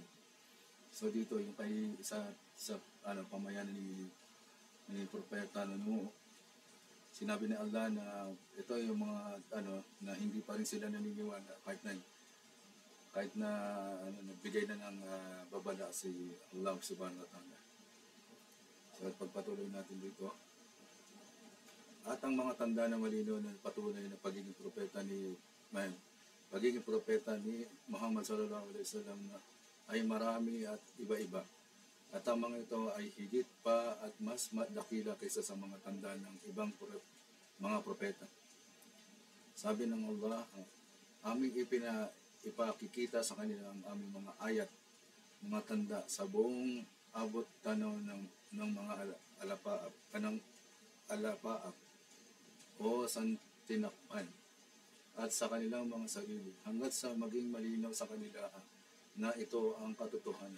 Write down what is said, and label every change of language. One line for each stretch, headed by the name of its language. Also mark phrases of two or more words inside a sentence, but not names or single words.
Filipino: So dito yung sa pamayanan ni Propeta Nuh, sinabi ni Allah na ito yung mga na hindi pa rin sila naniniwala kahit na nagbigay na ng babala si Allah
Arabic: سبحانه وتعالى.
Filipino: So pagpatuloy natin dito. At ang mga tanda na malinaw na patunay na pagiging propeta ni Muhammad
Arabic: صلى الله عليه وسلم
Filipino: ay marami at iba-iba. At ang mga ito ay higit pa at mas dakila kaysa sa mga tanda ng ibang mga propeta. Sabi ng Allah, aming ipakikita sa kanila ang aming mga ayat, mga tanda sa buong abot tanaw ng mga alapaap o santinakpan at sa kanilang mga sarili hanggat sa maging malinaw sa kanila na ito ang katotohanan.